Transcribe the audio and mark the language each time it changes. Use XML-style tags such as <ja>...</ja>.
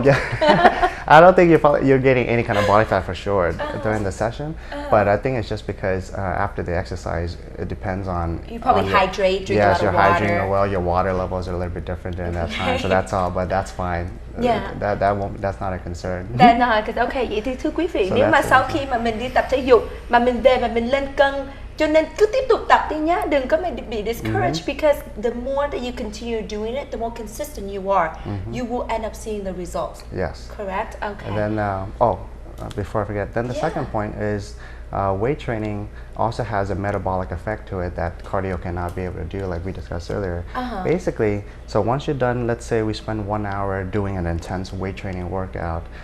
<en>Oh yeah, I don't think you're getting any kind of body fat for sure during the session, but I think it's just because after the exercise, it depends on you probably hydrate, drink a lot of water. Yes, you're hydrating well. Your water levels are a little bit different during that time, so that's all. But that's fine. That's not a concern. That's not a concern.</en> <vi>Okay, vậy thì thưa quý vị, nếu mà sau khi mà mình đi tập thể dục mà mình về mà mình lên cân, cho nên cứ tiếp tục tập đi nhá, đừng có bị discouraged,</vi> <en>because the more that you continue doing it, the more consistent you are, you will end up seeing the results. Yes. Correct? Okay. And then, before I forget, then the second point is weight training also has a metabolic effect to it that cardio cannot be able to do, like we discussed earlier. Basically, so once you're done, let's say we spend 1 hour doing an intense weight training workout.</en>